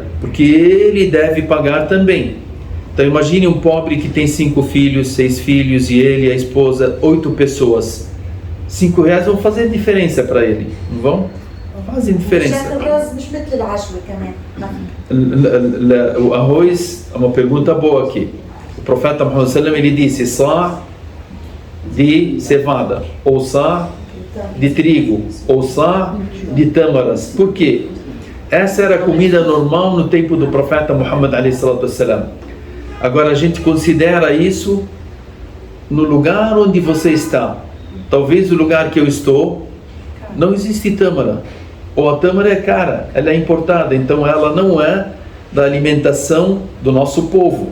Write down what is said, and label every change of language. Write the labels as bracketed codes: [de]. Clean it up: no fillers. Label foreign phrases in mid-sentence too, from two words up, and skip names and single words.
[pt] Porque ele deve pagar também. Então imagine um pobre que tem 5 filhos, 6 filhos e ele, a esposa, 8 pessoas. 5 reais vão fazer diferença para ele, não vão? Fazem diferença. O arroz, é uma pergunta boa aqui. O profeta Muhammad [ar] صلى الله عليه وسلم [pt] ele disse sá de cevada, ou sá de trigo, ou sá de tâmaras. Por quê? Essa era a comida normal no tempo do profeta Muhammad [ar] عليه الصلاة والسلام. [pt] Agora a gente considera isso no lugar onde você está. Talvez o lugar que eu estou não existe tâmara, ou a tâmara é cara, ela é importada, então ela não é da alimentação do nosso povo.